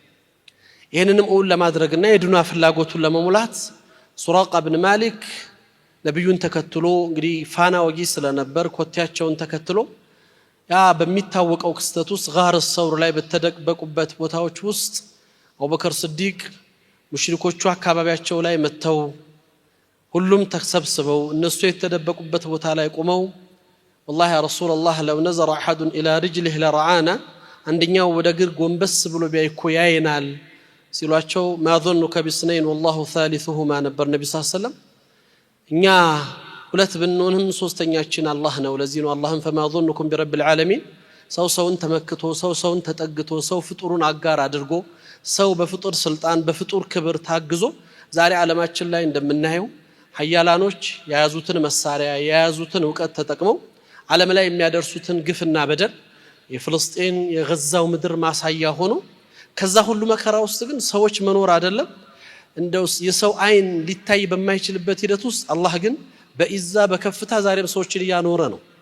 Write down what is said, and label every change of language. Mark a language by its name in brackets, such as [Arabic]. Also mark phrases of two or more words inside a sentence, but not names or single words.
[Amharic] ይሄንንም እውን ለማድረግና የዱንያ ፍላጎቱን ለመሙላት ሱራቃ ኢብኑ ማሊክ ነብዩን ተከትሎ እንግዲህ ፋና ወጊ ስለነበር ኮቴያቸውን ተከትሎ ያ በሚታወቀው ክስተት ውስጥ ጋር ሰውር ላይ በተደበቁበት ቦታዎች ውስጥ አቡበከር ስዲቅ ሙሽሪኮቹ አካባቢያቸው ላይ መተው ሁሉም ተሰብስበው እነሱ የተደበቁበት ቦታ ላይ ቆመው [Arabic] والله يا رسول الله لو نظر احد الى رجله لرعانا [Amharic] አንደኛው ወደ ግር ጎንበስ ብሎ ቢያይኮ ያይናል ሲሏቸው ما [Arabic] ظنك بسنين والله ثالثهما [Amharic] ነበር ነብዩ [Arabic] صلى الله عليه وسلم። [Amharic] እኛ ሁለት ብንሆንም ሶስተኛችን አላህ ነው። ለዚህ ነው አላህን فما [Arabic] ظنكم برب العالمين [Amharic] ሰውን ተመክቶ ሰውን ተጠግቶ ሰው ፍጡሩን አጋር አድርጎ ሰው በፍጡር ስልጣን በፍጡር ክብር ታግዞ ዛሬ ዓለማችን ላይ እንደምናየው ሀያላኖች የያዙትን መሳሪያ የያዙትን ዕውቀት ተጠቅመው ዓለም ላይ የሚያደርሱትን ግፍና በደል የፍልስጤን የጋዛው ምድር ማሳያ ሆኖ ከዛ ሁሉ መከራ ውስጥ ግን ሰዎች መኖር አይደለም እንደው የሰው አይን ሊታይ በማይችልበት ሂደት ውስጥ አላህ ግን በኢዛ በከፍታ ዛሬም ሰዎችን ያኖረ ነው።